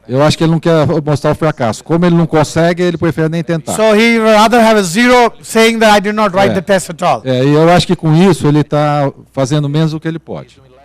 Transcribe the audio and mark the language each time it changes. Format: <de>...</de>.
<pt>Eu acho que ele não quer mostrar o fracasso. Como ele não consegue, ele prefere nem tentar.</pt> <en>So he would rather have a 0 saying that I did not write the test at all.</en> <pt>E eu acho que com isso ele está fazendo menos do que ele pode.</pt>